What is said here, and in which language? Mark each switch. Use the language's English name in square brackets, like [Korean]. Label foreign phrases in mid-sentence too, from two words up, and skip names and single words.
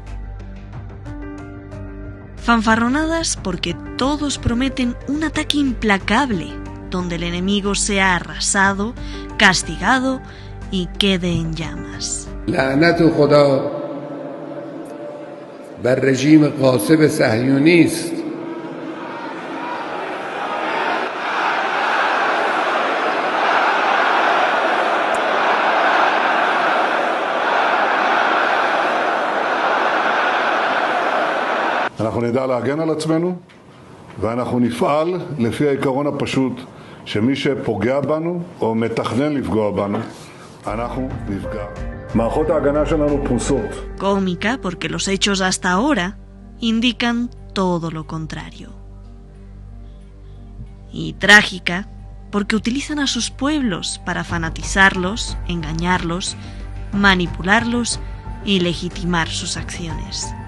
[Spanish] Fanfarronadas porque todos prometen un ataque implacable, donde el enemigo sea arrasado, castigado y quede en llamas. [Persian] لعنت خدا بر رژیم غاصب صهیونی است. [Hebrew] אנחנו נדע להגן על עצמנו, ואנחנו נפעל לפי העיקרון הפשוט שמי שפוגע בנו או מתכנן לפגוע בנו, אנחנו נפגע. מערכות ההגנה שלנו פרוסות. [Spanish] Cómica porque los hechos hasta ahora indican todo lo contrario. Y trágica porque utilizan a sus pueblos para fanatizarlos, engañarlos, manipularlos y legitimar sus acciones.